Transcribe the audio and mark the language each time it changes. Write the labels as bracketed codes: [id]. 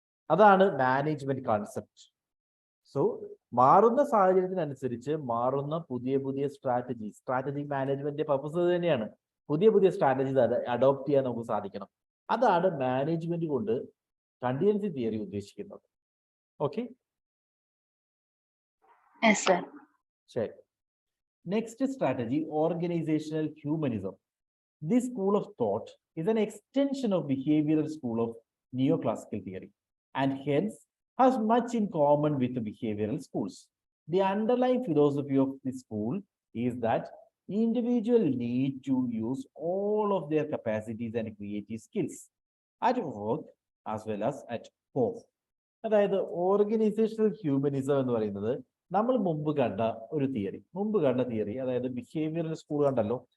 [ml] അതാണ് management concept. So മാറുന്ന സാഹചര്യത്തിനനുസരിച്ച് മാറുന്ന പുതിയ പുതിയ സ്ട്രാറ്റജിക് മാനേജ്മെന്റ് പർപ്പസ് തന്നെയാണ് പുതിയ പുതിയ സ്ട്രാറ്റജീസ് അഡോപ്റ്റ് ചെയ്യാൻ നമുക്ക് സാധിക്കണം. അതാണ് മാനേജ്മെന്റ് കൊണ്ട് കണ്ടിജൻസി തിയറി ഉദ്ദേശിക്കുന്നത്. ഓക്കെ, ശരി. [en] Next strategy organisational humanism. This school of thought is an extension of behavioral school of neoclassical theory and hence has much in common with the behavioral schools. The underlying philosophy of this school is that individuals need to use all of their capacities and creative skills at work as well as at home. [ml] അതായത് organisational humanism എന്ന് പറയുന്നത് നമ്മൾ മുമ്പ് കണ്ട ഒരു theory, അതായത് behavioural school കണ്ടല്ലോ.